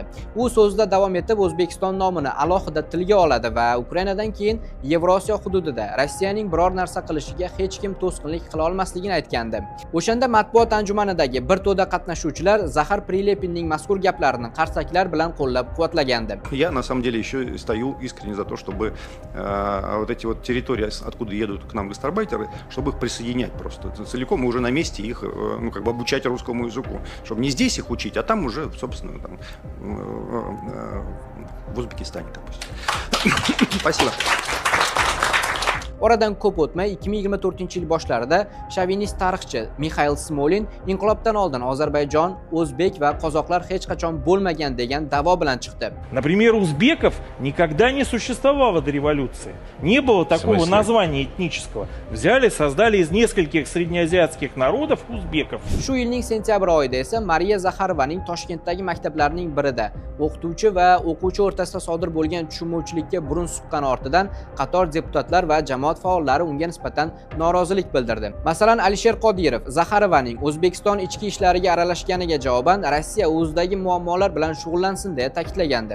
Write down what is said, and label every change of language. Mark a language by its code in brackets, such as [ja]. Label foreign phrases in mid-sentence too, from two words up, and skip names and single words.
[uz] U so'zida davom etib O'zbekiston nomini alohida tilga oladi va Ukrainadan keyin Yevrosiyo hududida Rossiyaning biror narsa qilishiga hech kim to'sqinlik qila olmasligini aytgandi. O'shanda matbuot anjumanidagi bir to'da qatnashuvchilar Zaxar Prilepinning mazkur gaplarini qarsaklar bilan qo'llab-quvvatlagandi. [ru] Я на самом деле еще стою искренне за то, чтобы вот эти вот территории, откуда едут к нам гастарбайтеры, чтобы их присоединять просто целиком и уже на месте их, ну, как бы обучать русскому языку, чтобы не здесь их учить, а там уже, собственно, там, в Узбекистане, допустим. Спасибо. [uz] Oradan ko'p o'tmay 2024-yil boshlarida shovinist tarixchi Mixail Smolin inqilobdan oldin Ozarbayjon, o'zbek va qozoqlar hech qachon bo'lmagan degan da'vo bilan chiqdi. [ru] Например, узбеков никогда не существовало до революции. Не было такого названия этнического. Взяли, создали из нескольких среднеазиатских народов узбеков. [uz] Shu yilning sentyabr oyida esa Mariya Zaxarovaning Toshkentdagi maktablarning birida o'qituvchi va o'quvchi o'rtasida sodir bo'lgan tushunmovchilikka burun suqqani ortidan qator deputatlar va jamoat faollari unga nisbatan norozilik bildirdi. Masalan, Alisher Qodirov Zaxarovaning O'zbekiston ichki ishlariga aralashganiga javoban Rossiya o'zidagi muammolar bilan shug'ullansin deya ta'kidlagandi.